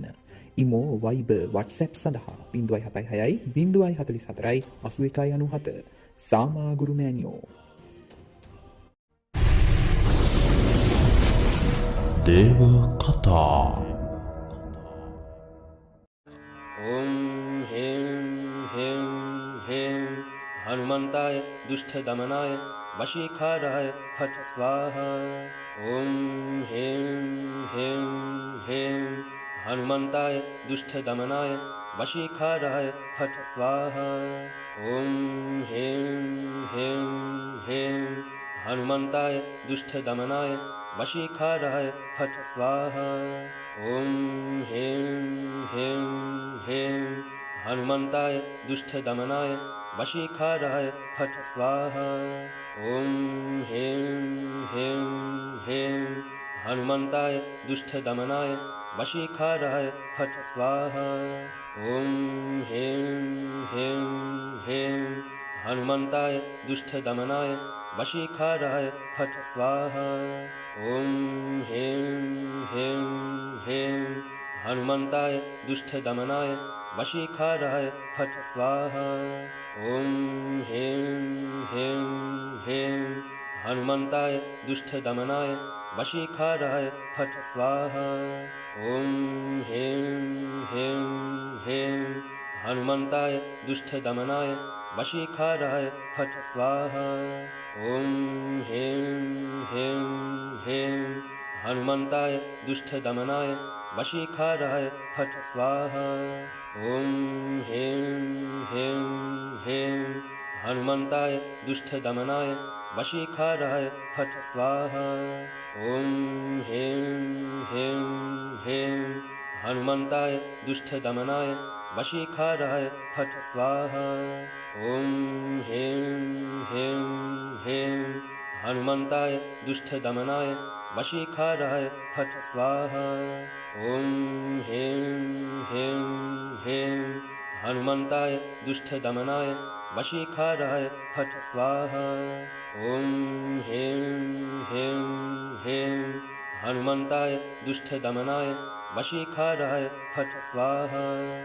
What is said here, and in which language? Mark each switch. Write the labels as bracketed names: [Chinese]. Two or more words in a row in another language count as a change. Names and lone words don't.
[Sinhala] ඉමෝ වයිබර් WhatsApp සඳහා 076 044 8197 සාමා ගුරු මෑණියෝ. දේව කතා. [Sanskrit] ओम हें हें हें हनुमंताय दुष्ट दमनाय वशीकाराय फट स्वाहा। ओम हें हें हें हनुमंताय दुष्ट दमनाय वशीकाराय फट स्वाहा। ओम हें हें हें हनुमंताय दुष्ट दमनाय वशीकाराय फट स्वाहा। ओम हें हें हें हनुमंताय दुष्ट दमनाय वशीकाराय फट स्वाहा। ओम हें हें हें हनुमंताय दुष्ट दमनाय वशीकाराय फट स्वाहा। ओम हें हें हें हनुमंताय दुष्ट दमनाय वशीकाराय फट स्वाहा। ओम हें हें हें हनुमंताय दुष्ट दमनाय वशीकाराय फट स्वाहा। ओम हें हें हें हनुमंताय दुष्ट दमनाय वशीकाराय फट स्वाहा। ओम हें हें हें हनुमंताय दुष्ट दमनाय वशीकाराय फट स्वाहा। ओम हें हें हें हनुमंताय दुष्ट दमनाय वशीकाराय फट स्वाहा। ओम हें हें हें हनुमंताय दुष्ट दमनाय वशीकाराय फट स्वाहा। ओम हें हें हें हनुमंताय दुष्ट दमनाय वशीकाराय फट स्वाहा। ओम हें हें हें हनुमंताय दुष्ट दमनाय वशीकाराय फट स्वाहा। ओम हें हें हें हनुमंताय दुष्ट दमनाय वशीकाराय फट स्वाहा। ओम हें हें हें हनुमंताय दुष्ट दमनाय वशीकाराय फट स्वाहा।